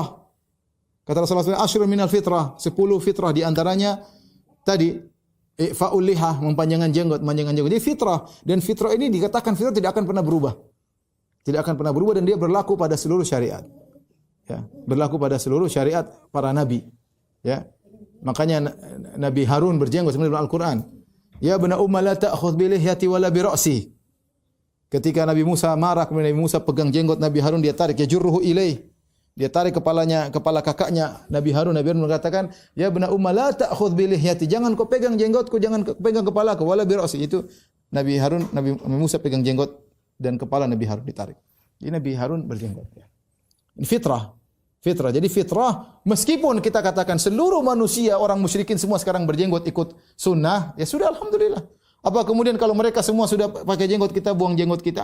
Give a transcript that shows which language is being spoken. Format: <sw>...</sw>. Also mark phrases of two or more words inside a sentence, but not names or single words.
<id>Kata Rasulullah SAW,</id> <ar>عشر من الفطرة,</ar> <id>10 fitrah di antaranya tadi</id> <ar>إعفاء اللحية,</ar> <id>memanjangkan jenggot. Jadi fitrah, dan fitrah ini dikatakan fitrah tidak akan pernah berubah. Tidak akan pernah berubah dan dia berlaku pada seluruh syariat. Ya, berlaku pada seluruh syariat para nabi. Ya. Makanya Nabi Harun berjenggot sebenarnya dalam Al-Qur'an.</id> <ar>يا ابن أم لا تأخذ بلحيتي ولا برأسي.</ar> <id>Ketika Nabi Musa marah, kemudian Nabi Musa pegang jenggot Nabi Harun, dia tarik,</id> <ar>يجره إليه.</ar> <id>Dia tarik kepala kakaknya Nabi Harun. Nabi Harun mengatakan,</id> <ar>يا ابن أم لا تأخذ بلحيتي.</ar> <id>Jangan kau pegang jenggotku, jangan pegang kepalaku,</id> <ar>ولا برأسي.</ar> <id>Itu Nabi Musa pegang jenggot dan kepala Nabi Harun ditarik. Jadi Nabi Harun berjenggot. Ini fitrah. Jadi fitrah, meskipun kita katakan seluruh manusia, orang musyrikin semua sekarang berjenggot ikut sunnah, ya sudah alhamdulillah. Apa kemudian kalau mereka semua sudah pakai jenggot, kita buang jenggot kita?</id>